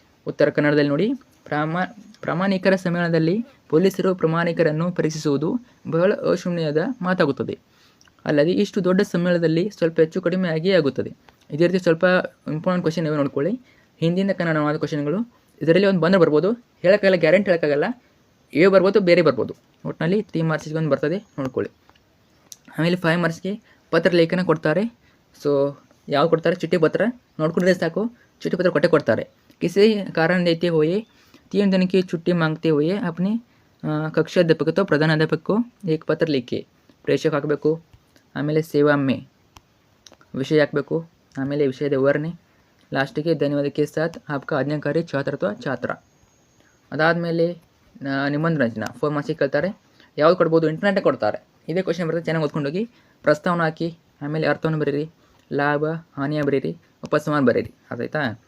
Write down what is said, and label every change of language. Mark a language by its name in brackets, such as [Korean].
[Kannada] ಉತ್ತರ ಕನ್ನಡದಲ್ಲಿ ನೋಡಿ. ಪ್ರಾಮಾಣಿಕರ ಸಮ್ಮೇಳನದಲ್ಲಿ ಪೊಲೀಸರು ಪ್ರಾಮಾಣಿಕರನ್ನು ಪರೀಕ್ಷಿಸುವುದು ಬಹಳ ಅಶೋಭನೀಯದ ಮಾತಾಗುತ್ತದೆ. ಅಲ್ಲದೆ ಇಷ್ಟು ದೊಡ್ಡ ಸಮ್ಮೇಳನದಲ್ಲಿ ಸ್ವಲ್ಪ ಹೆಚ್ಚು ಕಡಿಮೆ ಆಗಿಯೇ ಆಗುತ್ತದೆ. ಇದೇ ರೀತಿ ಸ್ವಲ್ಪ ಇಂಪಾರ್ಟೆಂಟ್ ಕ್ವಶನ್ ಇವೆ ನೋಡ್ಕೊಳ್ಳಿ. ಹಿಂದಿನ ಕನ್ನಡವಾದ ಕ್ವಶನ್ಗಳು ಇದರಲ್ಲಿ ಒಂದು ಬಂದರೆ ಬರ್ಬೋದು. ಹೇಳೋಕ್ಕಾಗಲ್ಲ, ಗ್ಯಾರಂಟಿ ಹೇಳೋಕ್ಕಾಗಲ್ಲ. ಇವೆ ಬರ್ಬೋದು, ಬೇರೆ ಬರ್ಬೋದು. ಒಟ್ಟಿನಲ್ಲಿ 3 ಮಾರ್ಕ್ಸಿಗೆ ಒಂದು ಬರ್ತದೆ, ನೋಡ್ಕೊಳ್ಳಿ. ಆಮೇಲೆ 5 ಮಾರ್ಕ್ಸ್ಗೆ ಪತ್ರ ಲೇಖನ ಕೊಡ್ತಾರೆ. ಸೊ ಯಾವ್ದು ಕೊಡ್ತಾರೆ? ಚಿಟ್ಟಿ ಪತ್ರ. ನೋಡ್ಕೊಂಡಿದ್ರೆ ಸಾಕು, ಚಿಟ್ಟಿ ಪತ್ರ ಕೊಡ್ತಾರೆ. [Hindi] किसी कारण देते हुए 3 दिन की छुट्टी मांगते हुए अपने कक्षा अध्यापक तो प्रधानाध्यापक को एक पत्र लिखे. प्रेषक [Kannada] ಹಾಕಬೇಕು. ಆಮೇಲೆ [Hindi] ಸೇವಾ ಮೇ [Kannada] ವಿಷಯ ಹಾಕಬೇಕು, ಆಮೇಲೆ ವಿಷಯದ ವಿವರಣೆ, ಲಾಸ್ಟಿಗೆ [Hindi] ಧನ್ಯವಾದ ಕೆ ಸಾಥ್ ಆಪ್ಕಾ ಆಜ್ಞಾಕಾರಿ ಛಾತ್ರ ಅಥವಾ ಛಾತ್ರ. [Kannada] ಅದಾದಮೇಲೆ ನಿಮ್ಮೊಂದು ರಚನಾ 4 ಮಾರ್ಕ್ಸಿಗೆ ಕೇಳ್ತಾರೆ. ಯಾವ್ದು ಕೊಡ್ಬೋದು? ಇಂಟರ್ನೆಟ್ಟೇ ಕೊಡ್ತಾರೆ. ಇದೇ ಕ್ವಶನ್ ಬರುತ್ತೆ, ಚೆನ್ನಾಗಿ ಓದ್ಕೊಂಡೋಗಿ ಪ್ರಸ್ತಾವನ ಹಾಕಿ, ಆಮೇಲೆ ಅರ್ಥವನ್ನು ಬರೀರಿ, ಲಾಭ ಹಾನಿಯ ಬರೀರಿ, ಉಪಸಂಹಾರ ಬರೀರಿ. ಅದಾಯ್ತಾ?